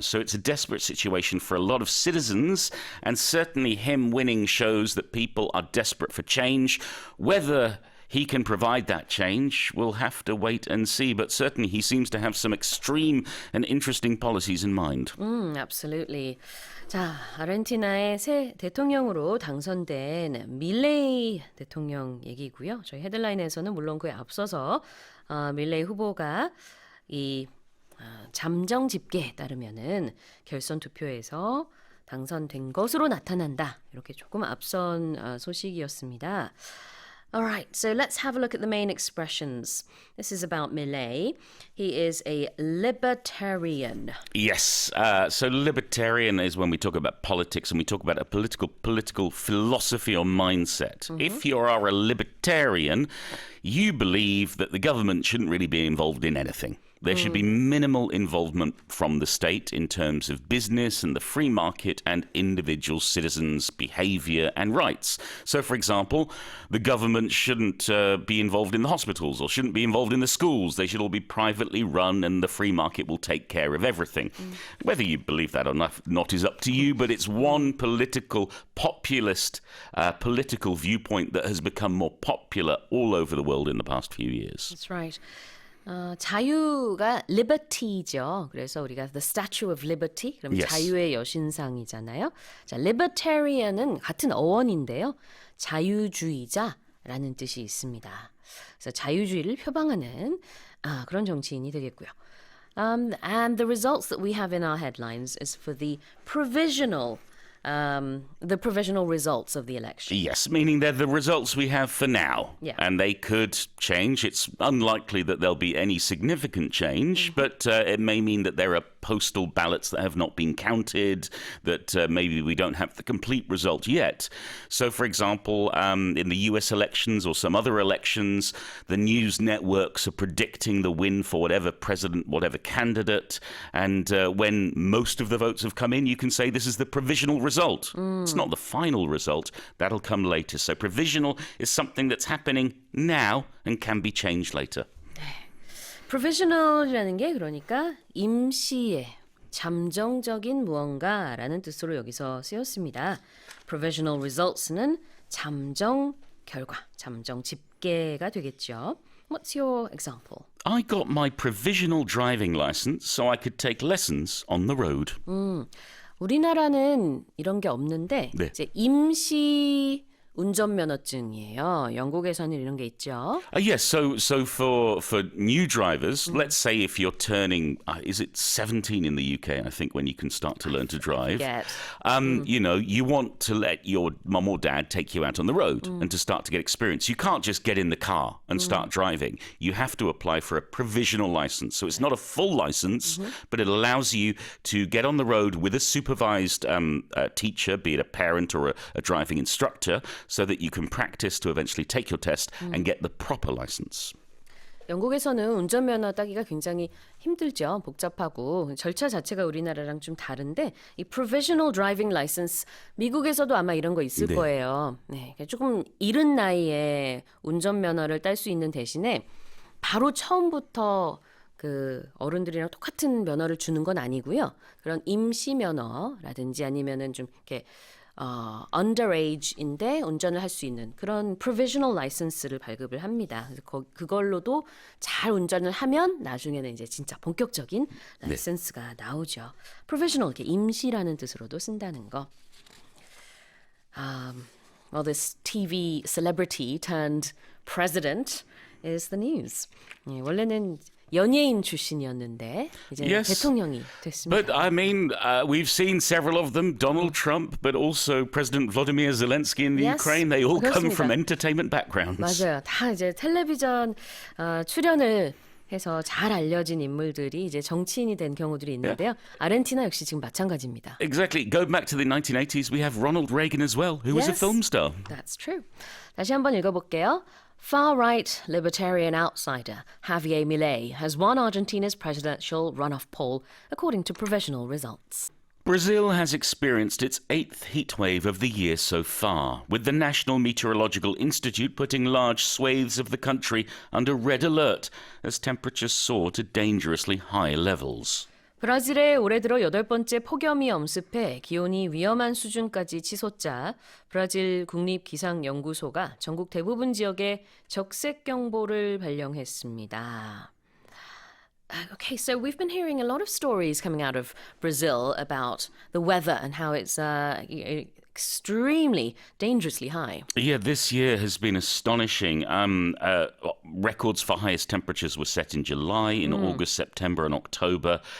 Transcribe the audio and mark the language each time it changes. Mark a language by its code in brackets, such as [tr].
[en] So it's a desperate situation for a lot of citizens. And certainly him winning shows that people are desperate for change. Whether he can provide that change, we'll have to wait and see. But certainly he seems to have some extreme and interesting policies in mind. Absolutely. [ko] 자, 아르헨티나의 새 대통령으로 당선된 밀레이 대통령 얘기고요. 저희 헤드라인에서는 물론 그에 앞서서 밀레이 후보가 이 잠정 집계에 따르면은 결선 투표에서 당선된 것으로 나타난다. 이렇게 조금 앞선 소식이었습니다. [en] All right, so let's have a look at the main expressions. This is about Milei. He is a libertarian. Yes, so libertarian is when we talk about politics and we talk about a political philosophy or mindset. If you are a libertarian, you believe that the government shouldn't really be involved in anything. There should be minimal involvement from the state in terms of business and the free market and individual citizens' behavior and rights. So, for example, the government shouldn't be involved in the hospitals or shouldn't be involved in the schools. They should all be privately run and the free market will take care of everything. Whether you believe that or not is up to you, but it's one populist political viewpoint that has become more popular all over the world in the past few years. That's right. [ko] 자유가 liberty죠. 그래서 우리가 the Statue of Liberty, 그럼 [en] Yes. [ko] 자유의 여신상이잖아요. 자, libertarian은 같은 어원인데요. 자유주의자라는 뜻이 있습니다. 그래서 자유주의를 표방하는 그런 정치인이 되겠고요. [en] And the results that we have in our headlines is for the provisional the provisional results of the election. Yes, meaning they're the results we have for now. Yeah. And they could change. It's unlikely that there'll be any significant change, but it may mean that there are postal ballots that have not been counted, that maybe we don't have the complete result yet. So, for example, in the US elections or some other elections, the news networks are predicting the win for whatever president, whatever candidate. And when most of the votes have come in, you can say this is the provisional result. It's not the final result. That'll come later. So provisional is something that's happening now and can be changed later. [ko] provisional이라는 게 그러니까 임시의 잠정적인 무언가라는 뜻으로 여기서 쓰였습니다. provisional results는 잠정 결과, 잠정 집계가 되겠죠. [en] What's your example? I got my provisional driving license so I could take lessons on the road. [ko] 우리나라는 이런 게 없는데 네. 이제 임시 운전면허증이에요. 영국에서는 이런 게 있죠. [en] Yes, so for new drivers, let's say if you're turning, is it 17 in the UK, I think, when you can start to learn to drive. forget. You know, you want to let your mum or dad take you out on the road and to start to get experience. You can't just get in the car and start driving. You have to apply for a provisional license. So it's not a full license, but it allows you to get on the road with a supervised teacher, be it a parent or a driving instructor, so that you can practice to eventually take your test and get the proper license. [ko] 영국에서는 운전면허 따기가 굉장히 힘들죠. 복잡하고 절차 자체가 우리나라랑 좀 다른데 이 provisional driving license 미국에서도 아마 이런 거 있을 네. 거예요. 네, 조금 이른 나이에 운전면허를 딸 수 있는 대신에 바로 처음부터 그 어른들이랑 똑같은 면허를 주는 건 아니고요. 그런 임시 면허라든지 아니면은 좀 이렇게 underage인데 운전을 할 수 있는 그런 provisional license를 발급을 합니다. 그래서 그걸로도 잘 운전을 하면 나중에는 이제 진짜 본격적인 라이센스가 나오죠. provisional 이렇게 임시라는 뜻으로도 쓴다는 거. [en] Well, this TV celebrity turned president is the news. [ko] 예, 원래는 연예인 출신이었는데 이제 [en] Yes. [ko] 대통령이 됐습니다. [en] But I mean, we've seen several of them, Donald Trump, but also President Vladimir Zelensky in the Yes, Ukraine. They all come [ko] 그렇습니다. [en] from entertainment backgrounds. [ko] 맞아요. 다 이제 텔레비전 출연을 해서 잘 알려진 인물들이 이제 정치인이 된 경우들이 있는데요. 아르헨티나 역시 지금 마찬가지입니다. [en] Exactly. Go back to the 1980s, we have Ronald Reagan as well, who was a Yes. film star. That's true. [ko] 다시 한번 읽어볼게요. [en] Far-right libertarian outsider Javier Milei has won Argentina's presidential runoff poll according to provisional results. Brazil has experienced its 8th heatwave of the year so far, with the National Meteorological Institute putting large swathes of the country under red alert as temperatures soar to dangerously high levels. [ko] 브라질에 올해 들어 8번째 폭염이 엄습해 기온이 위험한 수준까지 치솟자 브라질 국립기상연구소가 전국 대부분 지역에 적색경보를 발령했습니다. [en] Okay, so we've been hearing a lot of stories coming out of Brazil about the weather and how it's extremely dangerously high. Yeah, this year has been astonishing. Records for highest temperatures were set in July, in August, September, and October.